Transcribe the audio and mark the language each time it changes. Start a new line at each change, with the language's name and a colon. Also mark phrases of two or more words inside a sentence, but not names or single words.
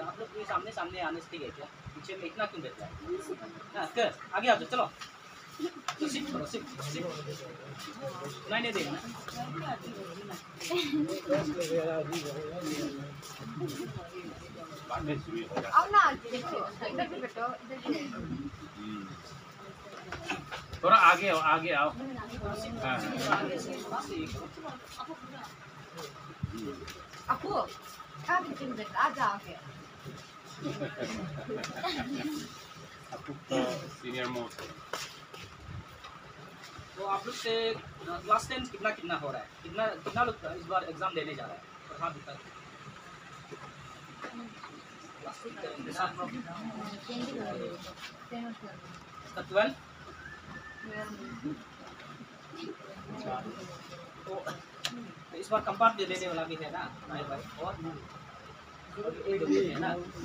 Hindi: आप लोग ये सामने सामने आने से ठीक है क्या, पीछे में इतना क्यों देता है ना, कर आगे आ जाओ, चलो तो सीख करो, सीख नहीं देगा ना। थोड़ा आगे आओ, आगे आओ।
Indonesian: Aku, kan bikin break aja, oke.
Hindi: आपको तो
English: senior most
Hindi: है। तो आप लोग से क्लास 10 कितना कितना हो रहा है, कितना कितना लोग इस बार एग्जाम देने जा रहा है, और हाँ बिता 12 तो इस बार कंपार्ट भी देने वाला भी है ना भाई भाई, और एक भी है ना।